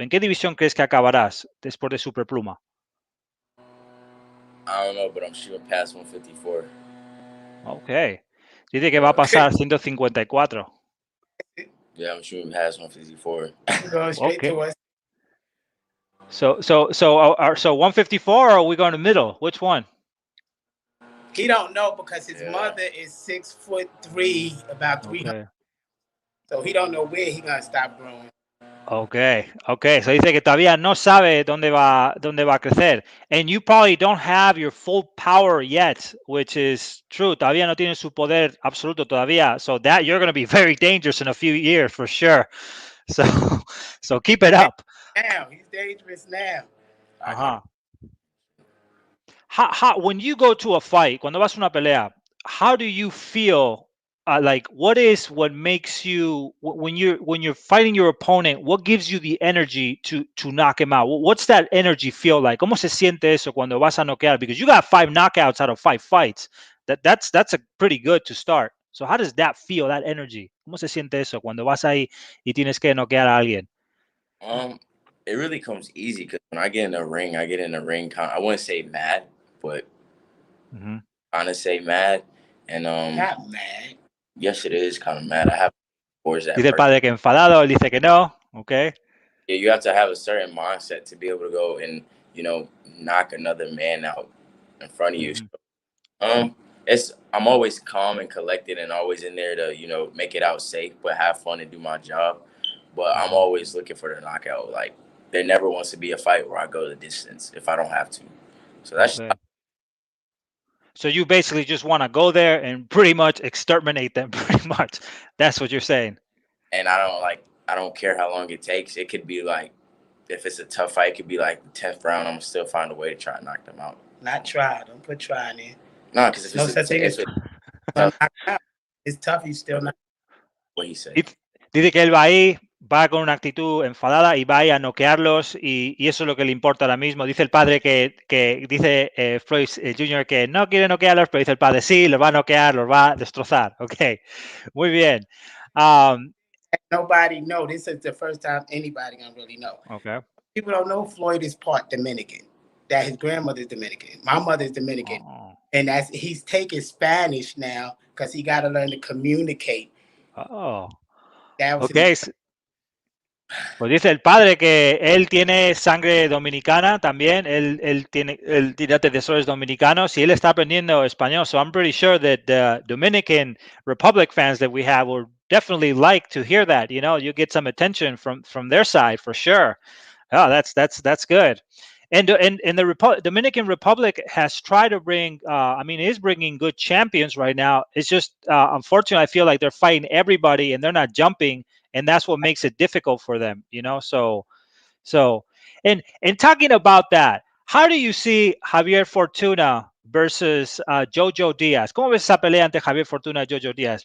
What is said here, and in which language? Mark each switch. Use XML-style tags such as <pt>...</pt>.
<es>¿En qué división crees que acabarás después de Superpluma?</es> <en>I don't know, but I'm shooting past 154.</en> <es>Okay. Dice que va a pasar 154.</es> <en>Yeah, I'm shooting past 154. Going straight Okay. to us. So 154, or are we going to middle? Which one? He don't know because his Yeah. mother is 6'3", about 300. Okay. So he don't know where he gonna stop growing. Okay.</en> <es>So dice que todavía no sabe dónde va a crecer.</es> <en>And you probably don't have your full power yet, which is true.</en> <es>Todavía no tiene su poder absoluto todavía.</es> <en>So that you're going to be very dangerous in a few years for sure. So so keep it up. Now he's dangerous now. Ajá. When you go to a fight, cuando vas a una pelea, how do you feel? What makes you when you're fighting your opponent? What gives you the energy to knock him out? What's that energy feel like? ¿Cómo se siente eso cuando vas a noquear? Because you got 5 knockouts out of 5 fights. That's a pretty good to start. So how does that feel, that energy?</en> <es>¿Cómo se siente eso cuando vas ahí y tienes que noquear a alguien?</es> <en>It really comes easy because when I get in the ring, I wouldn't say mad, but kind of say mad. And Not mad. yes, it is kind of mad. I have towards that</en> <es>Dice el</es> <en>person.</en> <es>padre que enfadado, él dice que no, okay.</es> <en>Yeah, you have to have a certain mindset to be able to go and knock another man out in front of you. So, I'm always calm and collected and always in there to make it out safe, but have fun and do my job. But I'm always looking for the knockout. Like there never wants to be a fight where I go the distance if I don't have to. So that's Okay. So you basically just want to go there and pretty much exterminate them, pretty much. That's what you're saying. And I don't care how long it takes. It could be like if it's a tough fight, it could be like the 10th round. I'm gonna still find a way to try and knock them out. Not try. Don't put try in. No, because if no it's such thing as it's tough. You still not. What he said.</en> <es>Dice que él va ahí, va con una actitud enfadada y va ahí a noquearlos y eso es lo que le importa ahora mismo. Dice el padre que dice Floyd Jr. que no quiere noquearlos, pero dice el padre sí, los va a noquear, los va a destrozar. Ok, muy bien.</es> <en>Nobody know. This is the first time anybody gonna really know. Okay. People don't know Floyd is part Dominican. That his grandmother's Dominican. My mother's Dominican. And he's taking Spanish now because he got to learn to communicate. Okay.</en> <es>Pues dice el padre que él tiene sangre dominicana también, él tiene antecesores dominicanos y él está aprendiendo español.</es> <en>So I'm pretty sure that the Dominican Republic fans that we have will definitely like to hear that. You get some attention from their side for sure. Oh, that's good. And the Dominican Republic has tried to bring, is bringing good champions right now. It's just, unfortunately, I feel like they're fighting everybody and they're not jumping, and that's what makes it difficult for them, So, and talking about that, how do you see Javier Fortuna versus Jojo Diaz?</en> <es>¿Cómo ves esa pelea ante Javier Fortuna y Jojo Diaz?</es>